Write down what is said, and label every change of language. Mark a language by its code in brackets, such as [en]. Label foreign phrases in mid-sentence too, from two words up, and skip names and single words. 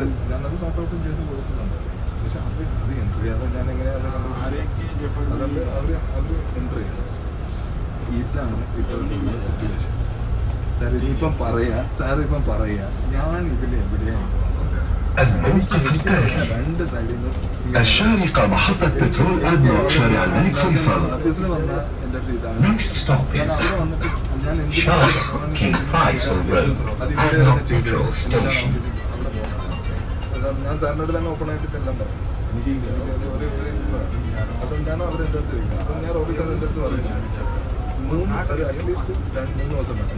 [ml] ഞാനത് [en] sort out [ml] ചെയ്ത് കൊടുക്കുന്നുണ്ട്. പക്ഷെ അത് എൻട്രി ചെയ്യാതെ ഞാൻ എങ്ങനെയാണ് അതുകൊണ്ട് അവർ എൻട്രി ചെയ്യണം. ഇതാണ് ഇപ്പോഴത്തെ സിറ്റുവേഷൻ. സാർ ഇനിയിപ്പം പറയാ ഞാൻ ഇതിൽ എവിടെയാണ് രണ്ട് സൈഡിൽ നിന്ന് [ar] الشارقة محطة بترول أدنى شارع الملك فيصل. [ml] ഓഫീസിൽ വന്ന എൻ്റെ അടുത്ത് ഇതാണ്. [en] Next stop [ml] ഞാൻ [en] is [ml] അവിടെ വന്നിട്ട് ഞാൻ [en] Sharjah King Faisal Road. Adnock Petrol Station. [ml] ഞാൻ സാറിൻ്റെ അടുത്ത് തന്നെ ഓപ്പൺ ആയിട്ട് എല്ലാം പറയും. അതുകൊണ്ടാണ് അവർ എൻ്റെ അടുത്ത് ചോദിക്കുന്നത്. അപ്പം ഞാൻ ഓഫീസറിൻ്റെ എൻ്റെ അടുത്ത് പറഞ്ഞു [en] at least [ml] 3 ദിവസം വേണം.